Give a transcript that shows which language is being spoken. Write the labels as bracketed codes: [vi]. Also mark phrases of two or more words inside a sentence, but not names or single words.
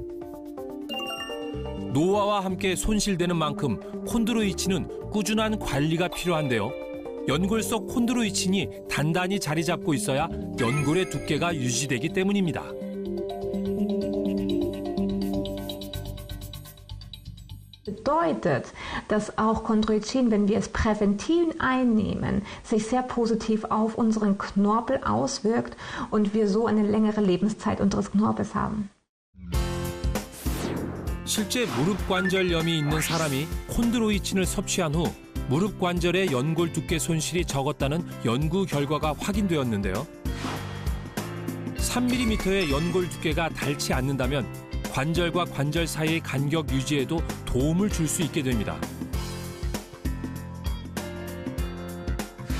[ko] 노화와 함께 손실되는 만큼 콘드로이친은 꾸준한 관리가 필요한데요. 연골 속 콘드로이친이 단단히 자리 잡고 있어야 연골의 두께가 유지되기 때문입니다. [de] Bedeutet, dass auch Chondroitin, wenn wir es präventiv einnehmen, sich sehr positiv auf unseren Knorpel auswirkt und wir so eine längere Lebenszeit unseres Knorpels haben. [ko] 실제 무릎 관절염이 있는 사람이 콘드로이친을 섭취한 후 무릎 관절의 연골 두께 손실이 적었다는 연구 결과가 확인되었는데요. 3mm의 연골 두께가 닳지 않는다면 관절과 관절 사이의 간격 유지에도 도움을 줄 수 있게 됩니다.